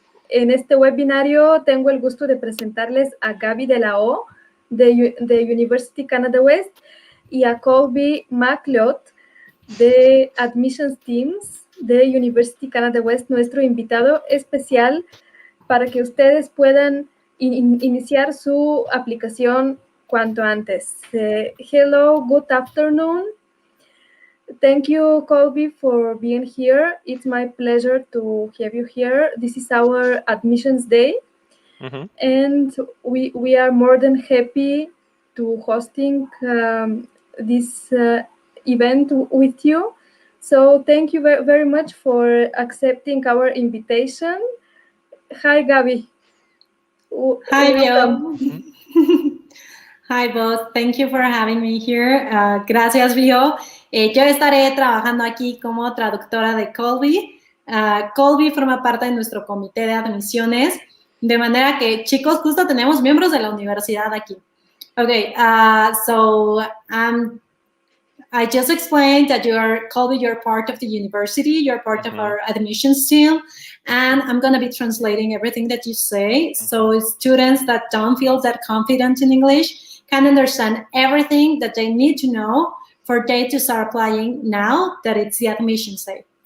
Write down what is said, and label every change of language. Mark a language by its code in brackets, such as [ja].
[es] En este webinario tengo el gusto de presentarles a Gaby de la O de University Canada West y a Colby MacLeod de Admissions Teams de University Canada West, nuestro invitado especial para que ustedes puedan iniciar su aplicación cuanto antes. [en] Hello, good afternoon. Thank you, Colby, for being here. It's my pleasure to have you here. This is our Admissions Day, and we are more than happy to hosting this event with you. So thank you very much for accepting our invitation. Hi, Gaby. Hi, Vio. Hi, both. Thank you for having me here. [es] Gracias, Vio. Yo estaré trabajando aquí como traductora de Colby. Colby forma parte de nuestro comité de admisiones, de manera que, chicos, justo tenemos miembros de la universidad aquí. [en] Okay, so I just explained that Colby, you're part of the university, you're part of our admissions team, and I'm going to be translating everything that you say, so students that don't feel that confident in English can understand everything that they need to know for they to start applying now that it's the admissions day.